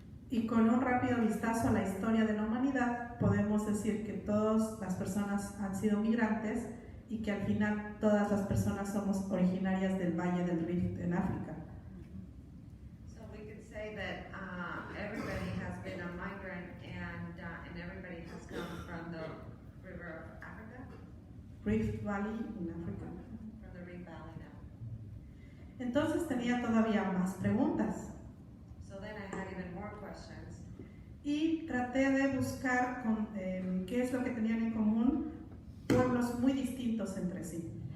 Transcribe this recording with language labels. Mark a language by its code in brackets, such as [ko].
[es] Y con un rápido vistazo a la historia de la humanidad, podemos decir que todas las personas han sido migrantes y que al final todas las personas somos originarias del Valle del Rift en África. [en] So we could say that everybody has been a migrant and everybody has come from the river of Africa, [es] Rift Valley en África. [en] from the Rift Valley now. [es] Entonces tenía todavía más preguntas [en] So then I had even more questions. [es] y traté de buscar qué es lo que tenían en común pueblos muy distintos entre sí.